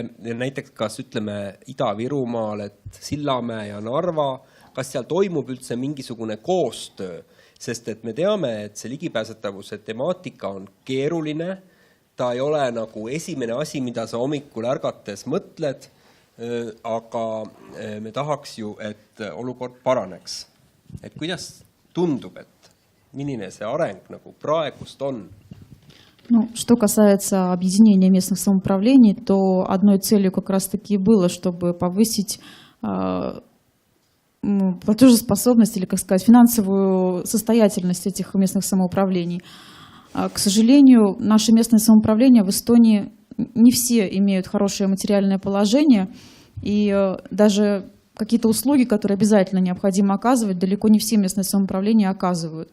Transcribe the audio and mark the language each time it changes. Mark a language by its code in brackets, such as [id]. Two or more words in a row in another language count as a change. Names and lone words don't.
[et] näiteks kas ütleme Ida-Virumaal, et Sillamäe ja Narva, kas seal toimub üldse mingisugune koostöö, sest et me teame, et see ligipääsetavuse temaatika on keeruline, ta ei ole nagu esimene asi, mida sa hommikul ärgates mõtled, aga me tahaks ju, et olukord paraneks. Et kuidas tundub, et milline see areng nagu praegust on? [ru] Ну, что касается объединения местных самоуправлений, то одной целью как раз-таки было, чтобы повысить платежеспособность или, как сказать, финансовую состоятельность этих местных самоуправлений. К сожалению, наши местные самоуправления в Эстонии не все имеют хорошее материальное положение, и даже какие-то услуги, которые обязательно необходимо оказывать, далеко не все местные самоуправления оказывают.